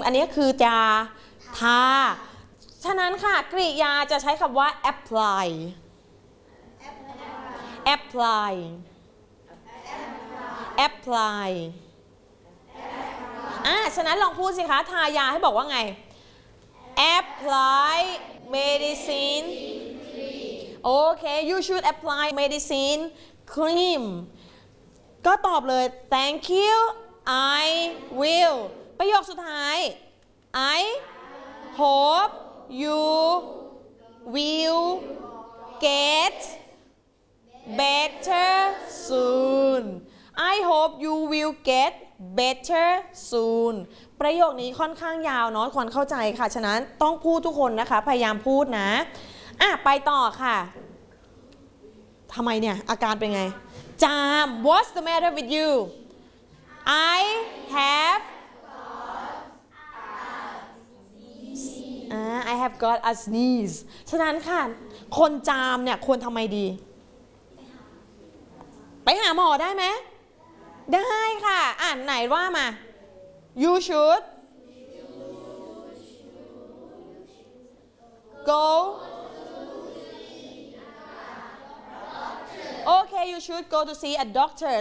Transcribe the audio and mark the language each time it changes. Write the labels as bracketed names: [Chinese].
[Thai] อันนี้คือจะทาฉะนั้นค่ะกริยาจะใช้คำว่า apply. [English] Apply. Apply. [Thai] ฉะนั้นลองพูดสิคะทายาให้บอกว่าไง [English] Apply medicine. Okay. You should apply medicine cream. [Thai] ก็ตอบเลย [English] Thank you I will [Thai] ประโยคสุดท้าย [English] I hope you will get better soon I hope you will get [Thai] better soon ประโยคนี้ค่อนข้างยาวเนาะควรเข้าใจค่ะฉะนั้นต้องพูดทุกคนนะคะพยายามพูดนะไปต่อค่ะทำไมเนี่ยอาการเป็นไงจาม [English] What's the matter with you? I have got a sneeze. I have got a sneeze. [Thai] ฉะนั้นค่ะคนจามเนี่ยควรทำไมดีไปหาหมอได้ไหมได้ค่ะอ่านไหนว่ามา [English] You should goOkay, you should go to see a doctor.